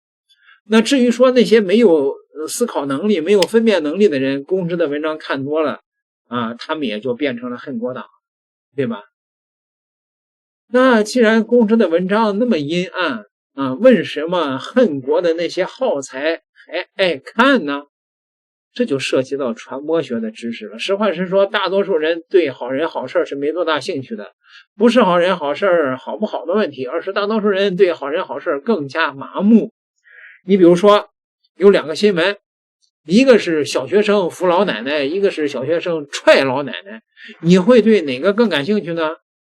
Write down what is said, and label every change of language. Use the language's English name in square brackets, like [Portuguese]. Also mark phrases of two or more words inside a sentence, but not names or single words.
[Chinese] 那至於說那些沒有思考能力沒有分辨能力的人，公知的文章看多了他們也就變成了恨國黨，對吧？那既然公知的文章那麼陰暗為什麼恨國的那些耗材還愛看呢？這就涉及到傳播學的知識了。實話實說，大多數人對好人好事是沒多大興趣的，不是好人好事好不好的問題，而是大多數人對好人好事更加麻木。你比如說有2個新聞，一個是小學生扶老奶奶，一個是小學生踹老奶奶，你會對哪個更感興趣呢？